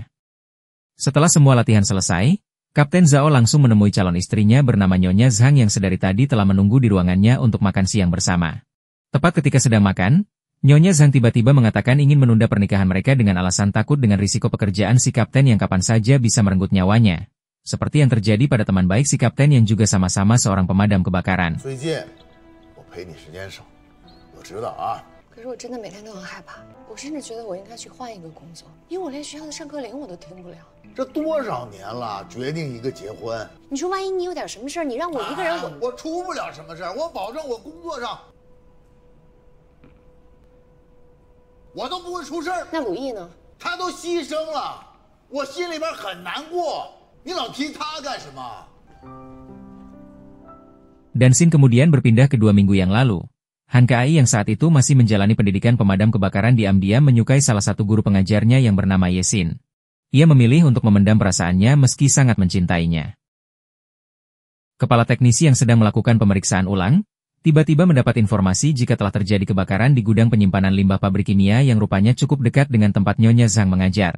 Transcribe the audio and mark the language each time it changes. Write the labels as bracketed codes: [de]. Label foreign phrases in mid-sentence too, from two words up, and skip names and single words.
[id] Setelah semua latihan selesai, Kapten Zhao langsung menemui calon istrinya bernama Nyonya Zhang yang sedari tadi telah menunggu di ruangannya untuk makan siang bersama. Tepat ketika sedang makan, Nyonya Zhang tiba-tiba mengatakan ingin menunda pernikahan mereka dengan alasan takut dengan risiko pekerjaan si kapten yang kapan saja bisa merenggut nyawanya. Seperti yang terjadi pada teman baik si kapten yang juga sama-sama seorang pemadam kebakaran. [zh] 可是我真的每天都很害怕，我甚至觉得我应该去换一个工作，因为我连学校的上课铃我都听不了。这多少年了，决定一个结婚。你说万一你有点什么事儿，你让我一个人我出不了什么事儿，我保证我工作上我都不会出事儿。那鲁毅呢？他都牺牲了，我心里边很难过。你老提他干什么？ [id] Dan scene kemudian berpindah ke 2 minggu yang lalu. Han Kai yang saat itu masih menjalani pendidikan pemadam kebakaran diam-diam menyukai salah satu guru pengajarnya yang bernama Yesin. Ia memilih untuk memendam perasaannya meski sangat mencintainya. Kepala teknisi yang sedang melakukan pemeriksaan ulang, tiba-tiba mendapat informasi jika telah terjadi kebakaran di gudang penyimpanan limbah pabrik kimia yang rupanya cukup dekat dengan tempat Nyonya Zhang mengajar.